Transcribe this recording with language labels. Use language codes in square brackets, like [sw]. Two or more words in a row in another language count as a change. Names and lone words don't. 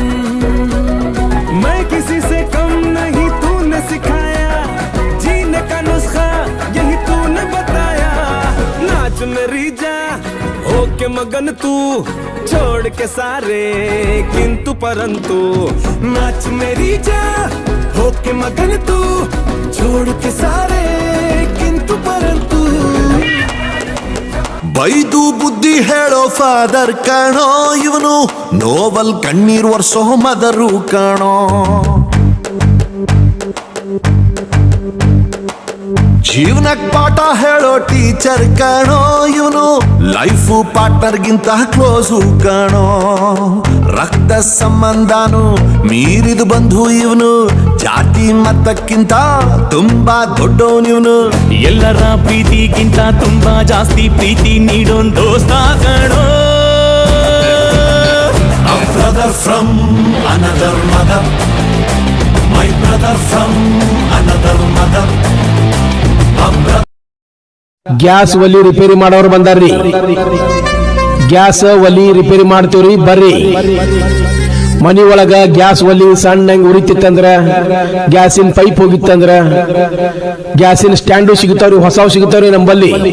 [hi] मैं किसी से कम नहीं, तूने सिखाया जीने का नुस्खा, यही तूने बताया. नाच मेरी जा होके मगन तू, छोड़ के सारे किंतु परंतु. नाच मेरी जा होके मगन तू, छोड़ के सारे किंतु परंतु. [kn] ಬೈದು ಬುದ್ಧಿ ಹೇಳೋ ಫಾದರ್ ಕಾಣೋ, ಇವನು ನೋವಲ್ ಕಣ್ಣೀರ್ ವರ್ಷೋ ಮದರು ಕಾಣೋ. ಜೀವನಕ್ ಪಾಠ ಹೇಳೋ ಟೀಚರ್ ಕಾಣೋ ಇವನು, [en] life partner [kn] ಕ್ಲೋಸು ಕಾಣೋ, ರಕ್ತ ಸಂಬಂಧನು ಮೀರಿದು ಬಂಧು ಇವನು, ಜಾತಿ ಮತಕ್ಕಿಂತ ತುಂಬಾ ದೊಡ್ಡವನಿವನು, ಎಲ್ಲರ ಪ್ರೀತಿಗಿಂತ ತುಂಬಾ ಜಾಸ್ತಿ ಪ್ರೀತಿ ನೀಡೋನ್ ದೋಸ್ತ ಕಣೋ. [en] A brother from another mother, my brother from another mother. [kn] ಗ್ಯಾಸ್ ಒಲಿ ರಿಪೇರಿ ಮಾಡೋರು ಬಂದಾರ್ರಿ. ಗ್ಯಾಸ್ ಒಲಿ ರಿಪೇರಿ ಮಾಡ್ತೀವ್ರಿ ಬರ್ರಿ. ಮನಿ ಒಳಗ ಗ್ಯಾಸ್ ಒಲಿ ಸಣ್ಣಂಗ್ ಉರಿತಿತ್ತಂದ್ರ, ಗ್ಯಾಸಿನ ಪೈಪ್ ಹೋಗಿತ್ತಂದ್ರ, ಗ್ಯಾಸಿನ ಸ್ಟ್ಯಾಂಡು ಸಿಗುತ್ತಾವ್ರಿ, ಹೊಸವು ಸಿಗುತ್ತಾವ್ರಿ ನಂಬಲ್ಲಿ.